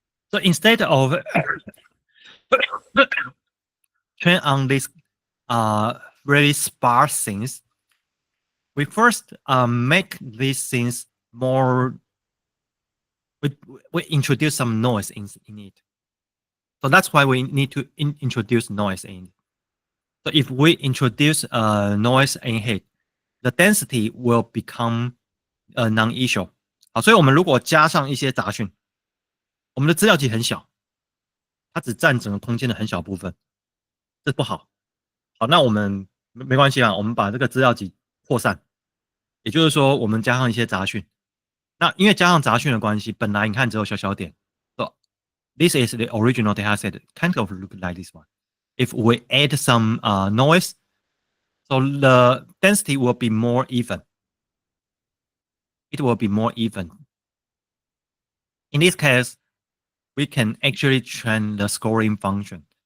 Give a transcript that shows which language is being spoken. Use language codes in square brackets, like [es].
[en] So instead of train on these really sparse things, we first make these things more. We introduce some noise in it. So that's why we need to introduce noise in. So if we introduce noise in it, the density will become a non-issue. [zh] 好，所以我们如果加上一些杂讯，我们的资料集很小，它只占整个空间的很小部分，这不好。好，那我们没关系啊，我们把这个资料集扩散，也就是说，我们加上一些杂讯。那因为加上杂讯的关系，本来你看只有小小点。 [en] So this is the original data set, kind of look like this one. If we add some noise, so the density will be more even. It will be more even. In this case, we can actually train the scoring function.